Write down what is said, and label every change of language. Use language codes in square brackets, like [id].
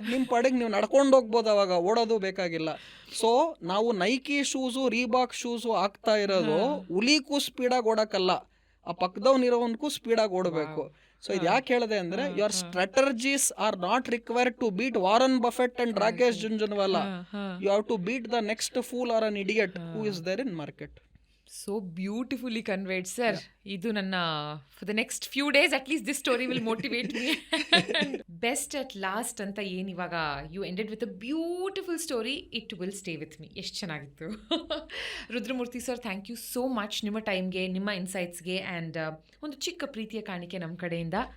[kn] ನಿಮ್ಮ ಪಾಡಿಗೆ ನೀವು ನಡ್ಕೊಂಡು ಹೋಗ್ಬೋದು, ಅವಾಗ ಓಡೋದು ಬೇಕಾಗಿಲ್ಲ. ಸೊ ನಾವು ನೈಕಿ ಶೂಸು, ರೀಬಾಕ್ ಶೂಸು ಹಾಕ್ತಾ ಇರೋದು ಹುಲಿಗೂ ಸ್ಪೀಡಾಗಿ ಓಡಕ್ಕಲ್ಲ, ಆ ಪಕ್ಕದವನಿರೋವನ್ಗೂ ಸ್ಪೀಡಾಗಿ ಓಡಬೇಕು. [en] so [kn] ಇದು ಯಾಕೆ ಹೇಳಿದೆ ಅಂದ್ರೆ, [en] Your strategies are not required to beat Warren Buffett and Rakesh Jhunjhunwala. You have to beat the next fool or an idiot who is there in market. So beautifully conveyed, sir. [kn] Idu nanna [en] for the next few days at least this story will motivate me. Best at last [kn] anta ಏನು ಇವಾಗ [en] you ended with a beautiful story. It will stay with me. [kn] ಎಷ್ಟು ಚೆನ್ನಾಗಿತ್ತು. Rudramurthy sir, [en] thank you so much [kn] ನಿಮ್ಮ ಟೈಮ್ಗೆ, ನಿಮ್ಮ ಇನ್ಸೈಟ್ಸ್ಗೆ and ಒಂದು ಚಿಕ್ಕ ಪ್ರೀತಿಯ ಕಾಣಿಕೆ ನಮ್ಮ ಕಡೆಯಿಂದ.